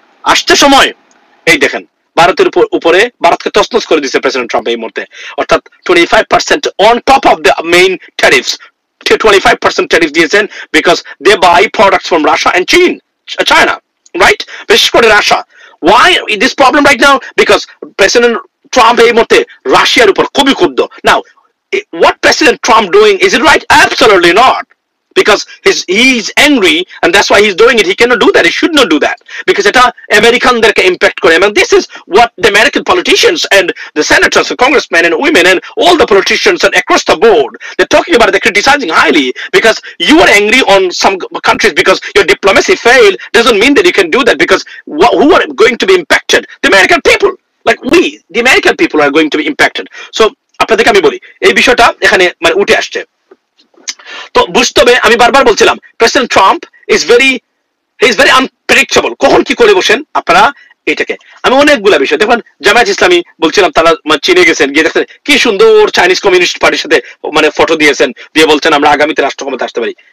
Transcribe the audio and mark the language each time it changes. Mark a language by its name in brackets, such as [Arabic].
[Bangla] আসছে সময়, এই দেখেন ভারতের উপরে ভারতকে তছনছ করে দিচ্ছে প্রেসিডেন্ট ট্রাম্প এই মুহূর্তে, অর্থাৎ 25% [English] on top of the main tariffs, [Bangla] 25% tariff দিয়েছেন [English] Because they buy products from Russia and China, right? [Bangla] বিশেষ করে Russia. [English] Why this problem right now? Because President Trump [Bangla] এই মুহূর্তে রাশিয়ার উপর খুবই ক্ষুব্ধ। [English] Now what President Trump doing, is it right? Absolutely not, because he's angry and that's why he's doing it. He cannot do that, he should not do that, because [Bangla] এটা আমেরিকানদেরকে impact করে। [English] and this is what the American politicians and the senators and congressmen and women and all the politicians and across the board, they're talking about it, they're criticizing highly, because you are angry on some countries because your diplomacy failed doesn't mean that you can do that, because who are going to be impacted? The American people, like we, the American people are going to be impacted. [Bangla] So আপনাদেরকে আমি বলি এই বিষয়টা এখানে মানে উঠে আসছে। তো বুঝতে হবে, আমি বারবার বলছিলাম president Trump [English] is very unpredictable, [Bangla] কখন কি করে বসেন আপনারা এটাকে। আমি অনেকগুলা বিষয় দেখুন, জামায়াত ইসলামী বলছিলাম তারা চীনে গেছেন, গিয়ে দেখছেন কি সুন্দর চাইনিজ কমিউনিস্ট পার্টির সাথে মানে ফটো দিয়েছেন, দিয়ে বলছেন আমরা আগামীতে রাষ্ট্র ক্ষমতা আসতে পারি।